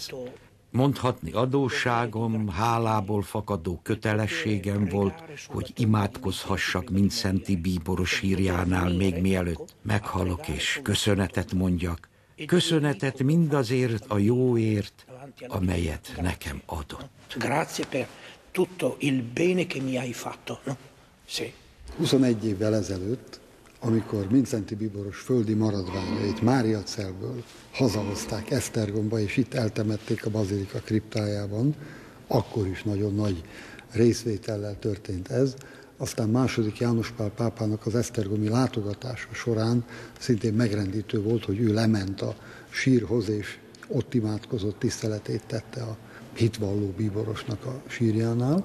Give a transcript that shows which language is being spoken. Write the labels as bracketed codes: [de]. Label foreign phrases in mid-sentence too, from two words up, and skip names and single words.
[hu] Mondhatni adósságom, hálából fakadó kötelességem volt, hogy imádkozhassak Mindszenty bíboros sírjánál még mielőtt meghalok és köszönetet mondjak, Köszönetet mindazért a jóért, amelyet nekem adott. [it] Grazie per tutto il bene che mi hai fatto. No? Sì. [hu] 21 évvel ezelőtt, amikor Mindszenty Bíboros földi maradványait Máriacelből hazahozták Esztergomba, és itt eltemették a bazilika kriptájában, akkor is nagyon nagy részvétellel történt ez. Aztán II. János Pál pápának az esztergomi látogatása során szintén megrendítő volt, hogy ő lement a sírhoz, és ott imádkozott, tiszteletét tette a hitvalló bíborosnak a sírjánál.